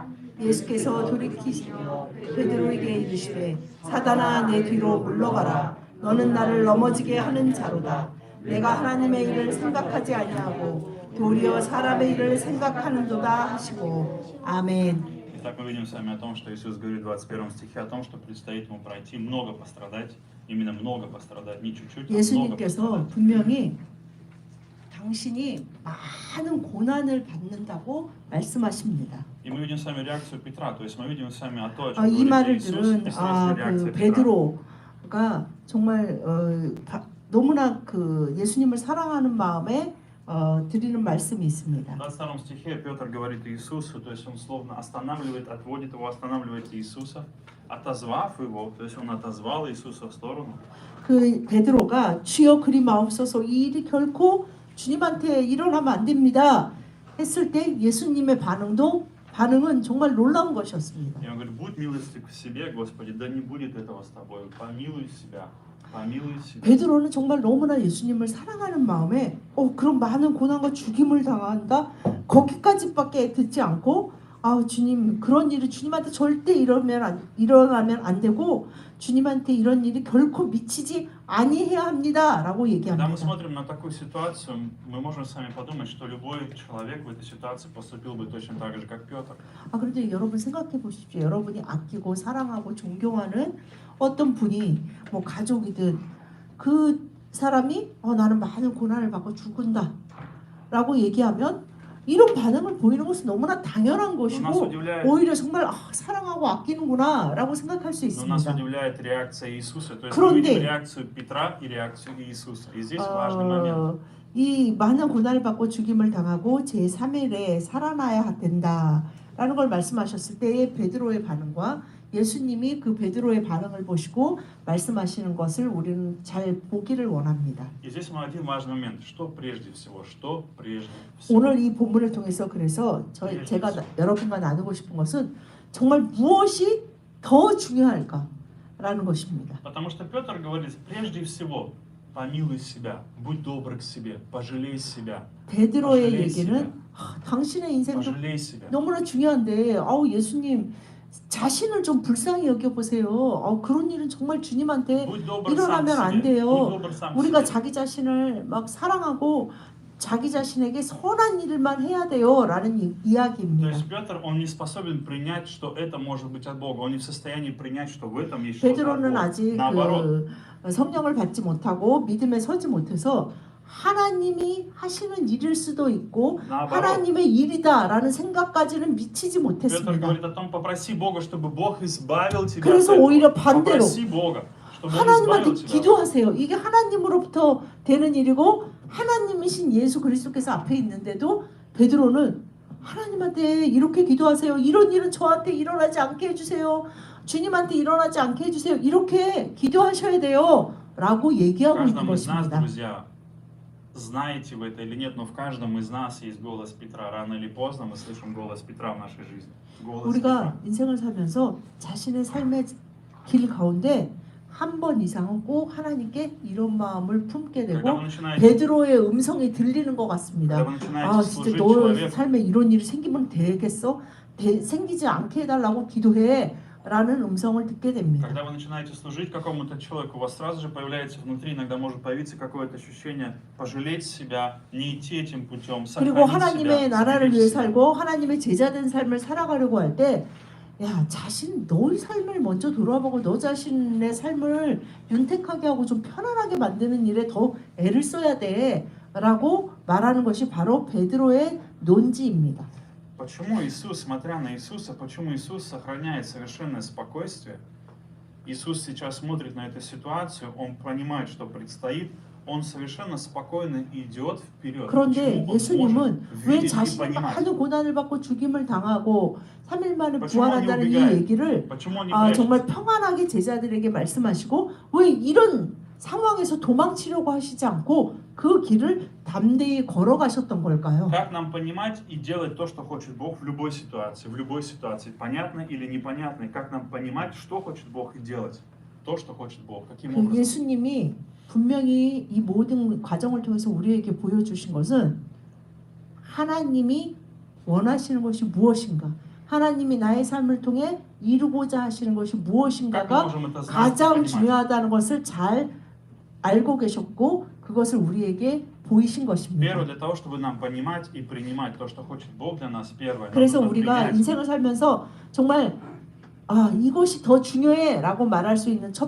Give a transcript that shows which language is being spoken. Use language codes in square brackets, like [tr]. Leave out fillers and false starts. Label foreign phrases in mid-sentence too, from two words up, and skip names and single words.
[ko] 예수께서 돌이키시며 베드로에게 이르시되 사단아 내 뒤로 물러가라. 너는 나를 넘어지게 하는 자로다. 내가 하나님의 일을 생각하지 아니하고 도리어 사람의 일을 생각하는도다 하시고 아멘. [ru] Итак, мы видим с вами о том, что Иисус говорит в 21 стихе о том, что предстоит ему пройти много пострадать, именно много пострадать, не чуть-чуть, а много [ko] 예수님께서 [ru] пострадать. [ko] 분명히 당신이 많은 고난을 받는다고 말씀하십니다. [ru] И мы видим с вами реакцию Петра, то есть мы видим с вами о том, о [ko] 이 [ru] чем [ko] 말을 [ru] говорит Иисус, [ko] 들은 [ru] и сразу [ko] 그 [ru] реакция Петра. [ko] 베드로가 정말 너무나 그 예수님을 사랑하는 마음에 드리는 말씀이 있습니다. [ru] В 22 стихе Петр говорит Иисусу, то есть он словно останавливает, отводит его, останавливает Иисуса, отозвав его, то есть он отозвал Иисуса в сторону. [ko] 그 베드로가 주여 그리 마옵소서 이 일이 결코 주님한테 일어나면 안 됩니다 했을 때 예수님의 반응은 정말 놀라운 것이었습니다. [ru] И он говорит, будь милостив к себе, Господи, да не будет этого с тобой, помилуй себя. [ko] 베드로는 정말 너무나 예수님을 사랑하는 마음에 그런 많은 고난과 죽임을 당한다? 거기까지밖에 듣지 않고 주님 그런 일이 주님한테 절대 일어나면 안 되고 주님한테 이런 일이 결코 미치지 아니해야 합니다 라고 [ru] Когда мы [ko] 얘기합니다. [ru] смотрим на такую ситуацию, мы можем с вами подумать, что любой человек в этой ситуации поступил бы точно так же, как Петр. [ko] 그런데 여러분 생각해 보십시오. 여러분이 아끼고 사랑하고 존경하는 어떤 분이 뭐 가족이든 그 사람이 나는 많은 고난을 받고 죽는다 라고 얘기하면 이런 반응을 보이는 것은 너무나 당연한 것이고 오히려 정말 사랑하고 아끼는구나 라고 생각할 수 [ru] Но нас [ko] 있습니다. [ru] удивляет реакция Иисуса. То есть мы видим реакцию Петра и реакцию Иисуса. И здесь важный момент. [ko] 이 많은 고난을 받고 죽임을 당하고 제3일에 살아나야 된다라는 걸 말씀하셨을 때의 베드로의 반응과 예수님이 그 베드로의 반응을 보시고 말씀하시는 것을 우리는 잘 보기를 원합니다. [ru] И здесь один важный момент. Что прежде всего? Что прежде всего? [ko] 오늘 이 본문을 통해서 그래서 제가 여러분과 나누고 싶은 것은 정말 무엇이 더 중요할까라는 것입니다. [ru] Потому что Петр говорит, прежде всего, помилуй себя, будь добр к себе, пожалей себя. [ko] 베드로의 얘기는 당신의 인생도 너무나 중요한데 예수님 자신을 좀 불쌍히 여겨보세요. 그런 일은 정말 주님한테 일어나면 안 돼요. 우리가 자기 자신을 막 사랑하고 자기 자신에게 선한 일만 해야 돼요 라는 이야기입니다. [ru] То есть Петр, он не способен принять, что это может быть от Бога. Он не в состоянии принять, что в этом есть что-то от [ko] 베드로는 [ru] Бога. [ko] 아직 나바로. 성령을 받지 못하고 믿음에 서지 못해서 하나님이 하시는 일일 수도 있고 하나님의 일이다라는 생각까지는 미치지 못했습니다. 그래서 오히려 반대로 하나님한테 기도하세요. 이게 하나님으로부터 되는 일이고 하나님이신 예수 그리스도께서 앞에 있는데도 베드로는 하나님한테 이렇게 기도하세요. 이런 일은 저한테 일어나지 않게 해주세요. 주님한테 일어나지 않게 해주세요. 이렇게 기도하셔야 돼요 라고 얘기하고 있는 것입니다. [ru] Знаете вы это или нет, но в каждом из нас есть голос Петра. Рано или поздно мы слышим голос Петра в нашей жизни. [ko] 우리가 인생을 살면서 자신의 삶의 길 가운데 한 번 이상은 꼭 하나님께 이런 마음을 품게 되고 베드로의 음성이 들리는 것 같습니다. 진짜 너 삶에 이런 일이 생기면 되겠어? 생기지 않게 해달라고 기도해. 라는 음성을 듣게 됩니다. [ru] Когда вы начинаете служить какому-то человеку, у вас сразу же появляется внутри, иногда может появиться какое-то ощущение пожалеть себя, не идти этим путем, [ko] 그리고 하나님의 나라를 위해 살고 하나님의 제자된 삶을 살아가려고 할 때 너의 삶을 먼저 돌아보고 너 자신의 삶을 윤택하게 하고 좀 편안하게 만드는 일에 더 애를 써야 돼 라고 말하는 것이 바로 베드로의 논지입니다. [ru] Почему Иисус, смотря на Иисуса, почему Иисус сохраняет совершенное спокойствие? Иисус сейчас смотрит на эту ситуацию, Он понимает, что предстоит, он совершенно спокойно идет вперед. [ko] 그런데 [ru] Почему он [ko] 예수님은 [ru] может [ko] 왜 [ru] видеть и [ko] 자신이 [ru] понимать? [ko] 많은 고난을 받고 죽임을 당하고 3일 만에 [ru] Почему он не [ko] 부활한다는 이 [ru] убегает? [ko] 얘기를 [ru] Почему он не прячется? [ko] 정말 평안하게 제자들에게 말씀하시고 왜 이런 상황에서 도망치려고 하시지 않고 그 길을 담대히 걸어가셨던 걸까요? [ru] Как нам понимать и делать то, что хочет Бог в любой ситуации, понятно или непонятно, и как нам понимать, что хочет Бог и делать то, что хочет Бог, каким [ko] 그 [ru] образом? [ko] 예수님이 분명히 이 모든 과정을 통해서 우리에게 보여주신 것은 하나님이 원하시는 것이 무엇인가, 하나님이 나의 삶을 통해 이루고자 하시는 것이 [ru] Как мы [ko] 무엇인가가 [ru] можем это знать и [ko] 가장 [ru] понимать? [ko] 중요하다는 것을 잘 알고 계셨고 그것을 우리에게 보이신 [ru] Первое, [ko] 것입니다. [ru] для того, чтобы нам понимать и принимать то, что хочет Бог для нас, первое, нам [ko] 그래서 [ru] нужно [ko] 우리가 [ru] принять. [ko] 인생을 살면서 정말 이것이 더 중요해 라고 말할 수 있는 첫